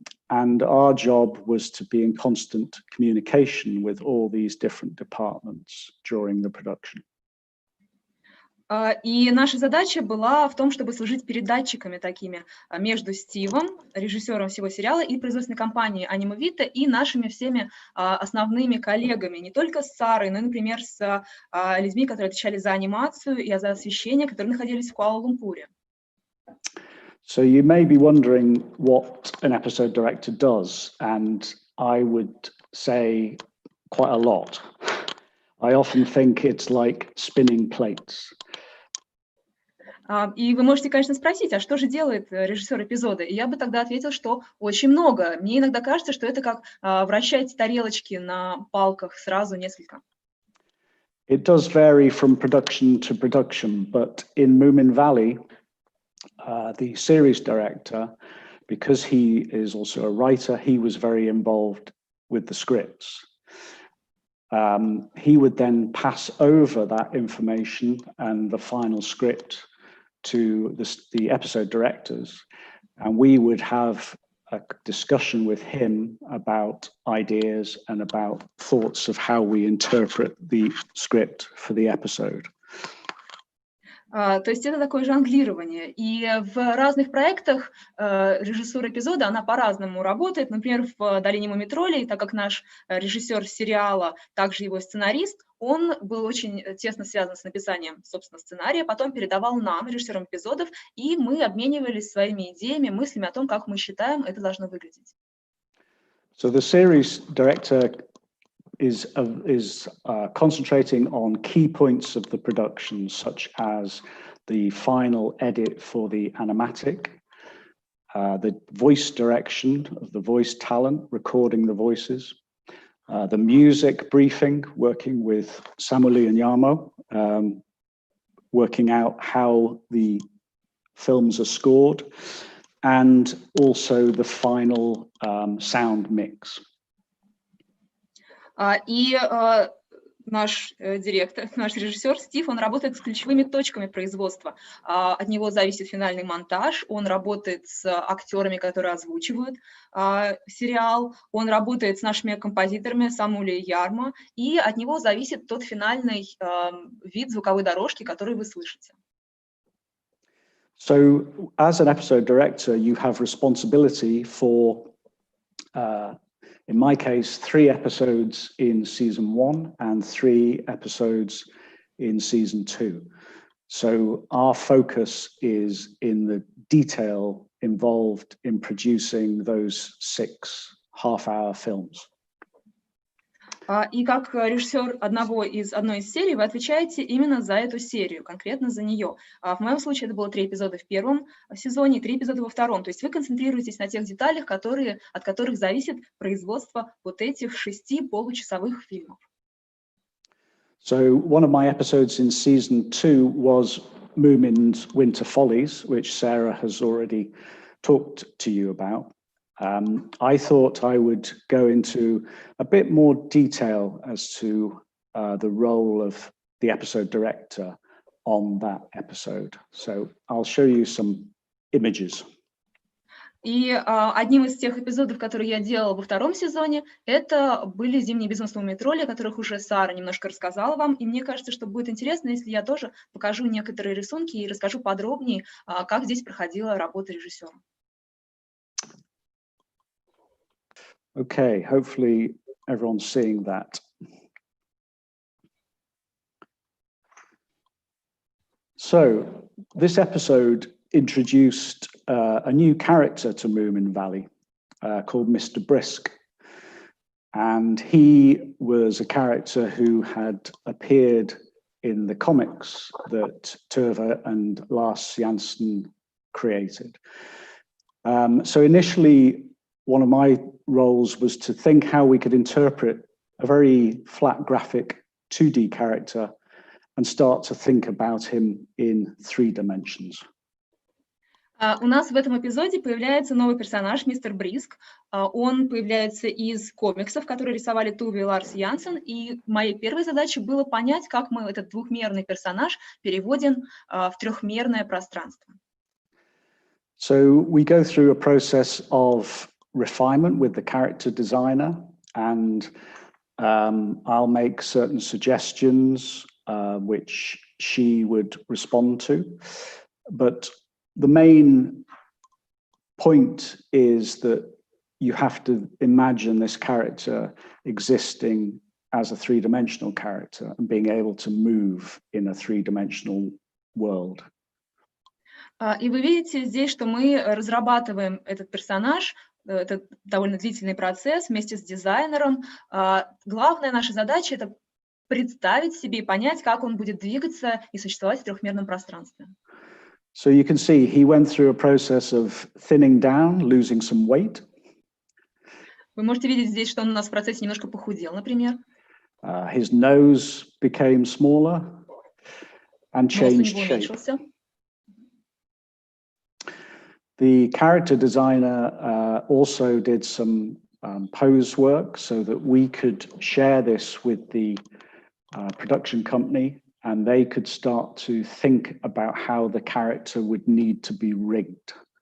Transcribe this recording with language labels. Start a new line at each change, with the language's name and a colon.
English: And our job was to be in constant communication with all these different departments during the production.
Russian: И наша задача была в том, чтобы служить передатчиками такими между Стивом, режиссером всего сериала, и производственной компанией Anima Vita, и нашими всеми основными коллегами, не только с Сарой, но и, например, с людьми, которые отвечали за анимацию и за освещение, которые находились в Куала-Лумпуре.
English: So you may be wondering what an episode director does, and I would say quite a lot. I often think it's like spinning plates.
Russian: И вы можете, конечно, спросить, а что же делает режиссер эпизода? И я бы тогда ответил, что очень много. Мне иногда кажется, что это как вращать тарелочки на палках сразу несколько.
English: It does vary from production to production, but in Moominvalley, the series director, because he is also a writer, he was very involved with the scripts. He would then pass over that information and the final script to the episode directors, and we would have a discussion with him about ideas and about thoughts of how we interpret the script for the episode.
Russian: То есть это такое жонглирование. И в разных проектах режиссура эпизода, она по-разному работает. Например, в «Долине муми-троллей», так как наш режиссер сериала, также его сценарист, он был очень тесно связан с написанием, собственно, сценария, потом передавал нам, режиссерам эпизодов, и мы обменивались своими идеями, мыслями о том, как мы считаем, это должно выглядеть.
English: So the series director is concentrating on key points of the production, such as the final edit for the animatic, the voice direction of the voice talent, recording the voices, the music briefing, working with Samuli and Jarmo, working out how the films are scored, and also the final sound mix.
Russian: И наш директор, наш режиссер Стив, он работает с ключевыми точками производства. От него зависит финальный монтаж, он работает с актерами, которые озвучивают сериал, он работает с нашими композиторами Самули и Яррмо, и от него зависит тот финальный вид звуковой дорожки, который вы слышите.
English: So, as an episode director, you have responsibility for in my case, 3 episodes in season 1 and 3 episodes in season 2. So our focus is in the detail involved in producing those 6 half-hour films.
Russian: И как режиссер одной из серий вы отвечаете именно за эту серию, конкретно за нее. В моем случае это было 3 эпизода в первом сезоне и 3 эпизода во втором. То есть вы концентрируетесь на тех деталях, от которых зависит производство вот этих 6 получасовых фильмов.
English: So one of my episodes in season 2 was Moomin's Winter Follies, which Sarah has already talked to you about. I thought I would go into a bit more detail as to the role of the episode director on that episode. So I'll show you some images.
Russian: И одним из тех эпизодов, которые я делала во втором сезоне, это были «Зимние безумства муми-троллей», о которых уже Сара немножко рассказала вам. И мне кажется, что будет интересно, если я тоже покажу некоторые рисунки и расскажу подробнее, как здесь проходила работа режиссера.
English: Okay, hopefully everyone's seeing that. So this episode introduced a new character to Moominvalley called Mr. Brisk. And he was a character who had appeared in the comics that Tove and Lars Jansen created. So initially, one of my roles was to think how we could interpret a very flat graphic 2D character and start to think about him in 3 dimensions.
Russian: У нас в этом эпизоде появляется новый персонаж, мистер Бриск. Он появляется из комиксов, которые рисовали Туви и Ларс Янсен. И моей первой задачей было понять, как мы этот двухмерный персонаж переводим в трехмерное пространство.
English: So we go through a process of refinement with the character designer, and I'll make certain suggestions which she would respond to. But the main point is that you have to imagine this character existing as a 3-dimensional character and being able to move in a 3-dimensional world.
Russian: И вы видите здесь, что мы разрабатываем этот персонаж. Это довольно длительный процесс вместе с дизайнером. Главная наша задача — это представить себе и понять, как он будет двигаться и существовать в трехмерном пространстве.
English: So you can see he went through a process of thinning down, losing some weight.
Russian: Вы можете видеть здесь, что он у нас в процессе немножко похудел, например.
English: His nose became smaller and changed shape. The character designer also did some pose work so that we could share this with the production company, and they could start to think about how the character would need to be rigged.